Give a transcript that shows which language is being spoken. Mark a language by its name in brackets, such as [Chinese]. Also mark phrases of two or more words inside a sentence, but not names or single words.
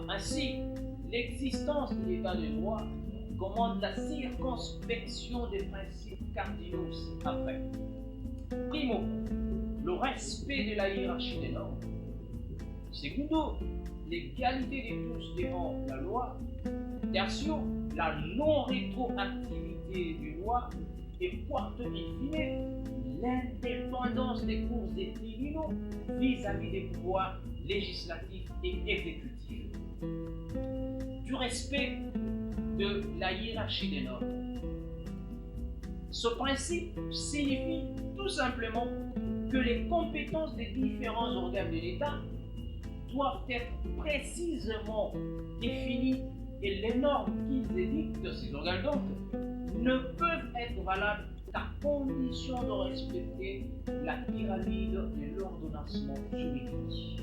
[French] Ainsi, l'existence de l'état de droit commande la circonspection des principes cardinaux ci-après. Primo, le respect de la hiérarchie des normes. Secondo, l'égalité de tous devant la loi. Tertio, la non-rétroactivité des lois. Et quarto, [Latin] in fine, [French] l'indépendance des cours des tribunaux vis-à-vis des pouvoirs législatifs et exécutifs. Du respect de la hiérarchie des normes. Ce principe signifie tout simplement que les compétences des différents organes de l'État doivent être précisément définies et les normes qu'ils édictent de ces organes donc ne peuvent être valables qu'à condition de respecter la pyramide de l'ordonnancement juridique.